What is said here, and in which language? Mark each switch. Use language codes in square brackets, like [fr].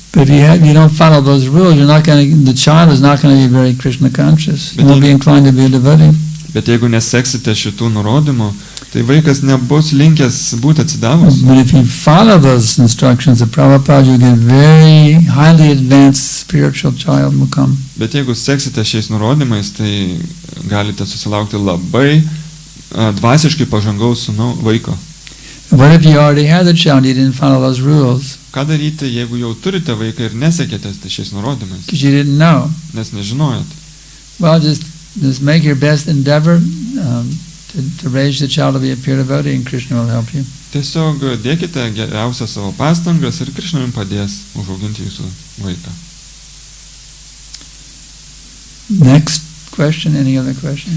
[en] But if you don't follow those rules, the child is not going to be very Krishna conscious. He won't be inclined to be a devotee. [lt] Bet jeigu neseksite šitų nurodymų, tai vaikas nebus linkęs būti atsidavus. [en] But if you follow those instructions of Prabhupada, you get very highly advanced spiritual child will come. [lt] Bet jeigu seksite šiais nurodymais, tai galite susilaukti labai dvasiškai pažangaus vaiko. [en] What if you already had the child, you didn't follow those rules? [lt] Ką daryti, jeigu jau turite vaiką ir nesekėte šiais nurodymais, [en] Because you didn't know. [lt] nes nežinojot? [en] Well, just make your best endeavor to raise the child to be a pure devotee, and Krishna will help you. [lt] Tiesiog dėkite geriausią savo pastangas ir Krishna jums padės užauginti jūsų vaiką. [en] Next question, any other question?